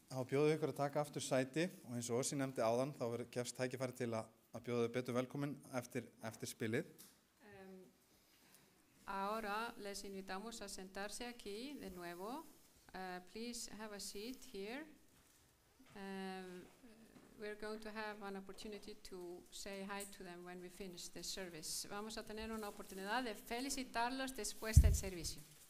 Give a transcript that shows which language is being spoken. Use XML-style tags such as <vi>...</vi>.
<is>bjóðum ykkur að taka aftur sæti og eins og Ósi nefndi áðan þá gefst tækifæri til að bjóða betur velkomin eftir spilið.</is> <es>Ahora les invitamos a sentarse aquí de nuevo.</es> <en>Please have a seat here. We're going to have an opportunity to say hi to them when we finish the service.</en> <es>Vamos a tener una oportunidad de felicitarlos después del servicio.</es>